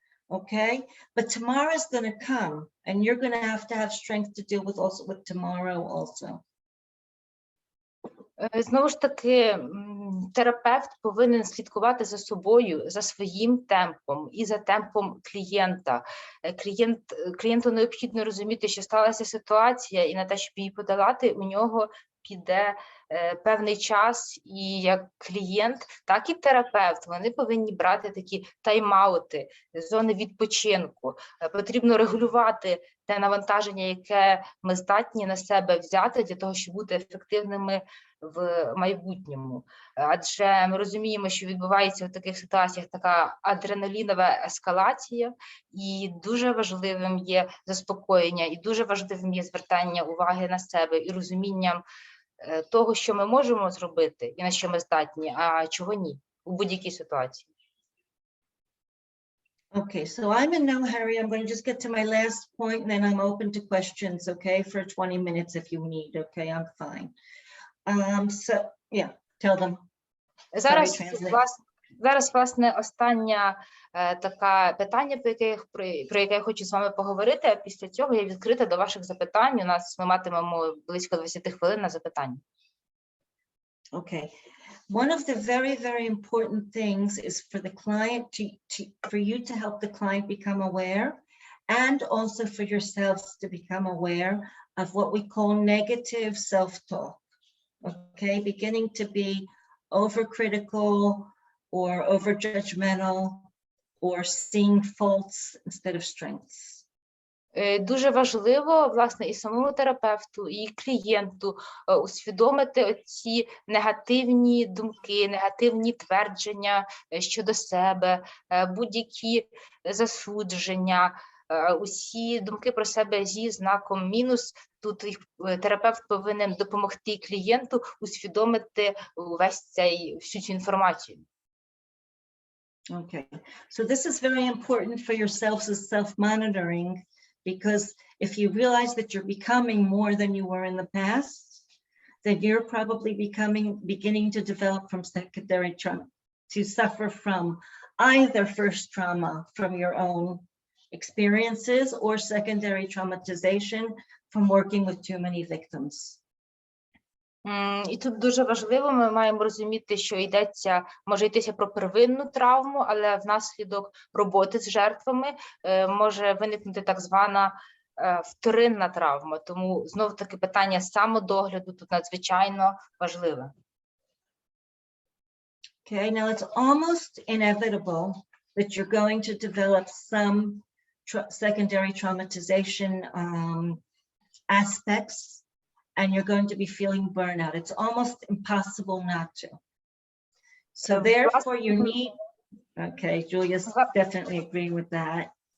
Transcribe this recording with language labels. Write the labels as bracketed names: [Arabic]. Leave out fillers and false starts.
[English] Okay, but tomorrow's going to come, and you're going to have strength to deal with tomorrow also. [Ukrainian] Знову ж таки, терапевт повинен слідкувати за собою, за своїм темпом і за темпом клієнта. Клієнту необхідно розуміти, що сталася ситуація, і на те, щоб її подолати, у нього піде певний час, і як клієнт, так і терапевт, вони повинні брати такі тайм-аути, зони відпочинку. Потрібно регулювати те навантаження, яке ми здатні на себе взяти для того, щоб бути ефективними в майбутньому. Адже ми розуміємо, що відбувається в таких ситуаціях така адреналінова ескалація, і дуже важливим є заспокоєння, і дуже важливим є звертання уваги на себе і розумінням того, що ми можемо зробити і на що ми здатні, а чого ні у будь-якій ситуації. [English] Okay, so I'm in no hurry. I'm going to just get to my last point, and then I'm open to questions, okay, for 20 minutes if you need, okay, I'm fine. So, yeah, tell them. [Ukrainian] Зараз, власне, останнє таке питання, про яке я хочу з вами поговорити, а після цього я відкрита до ваших запитань. Ми матимемо близько 20 хвилин на запитання. [English] Okay. One of the very, very important things is for the client for you to help the client become aware, and also for yourselves to become aware of what we call negative self-talk. Okay, beginning to be overcritical or over-judgmental or seeing faults instead of strengths. [Ukrainian] Дуже важливо, власне, і самому терапевту, і клієнту усвідомити ці негативні думки, негативні твердження щодо себе, будь-які засудження, усі думки про себе зі знаком мінус. Тут терапевт повинен допомогти клієнту усвідомити всю цю інформацію. [English] Okay, so this is very important for yourselves as self-monitoring, because if you realize that you're becoming more than you were in the past, then you're probably beginning to develop from secondary trauma, to suffer from either first trauma from your own experiences or secondary traumatization from working with too many victims. [Ukrainian] І тут дуже важливо, ми маємо розуміти, що може йтися про первинну травму, але внаслідок роботи з жертвами може виникнути так звана вторинна травма. Тому знов-таки питання самодогляду тут надзвичайно важливе. [English] Okay, now it's almost inevitable that you're going to develop some secondary traumatization aspects, and you're going to be feeling burnout. It's almost impossible not to. So therefore you need, okay, Julia's definitely agreeing with that.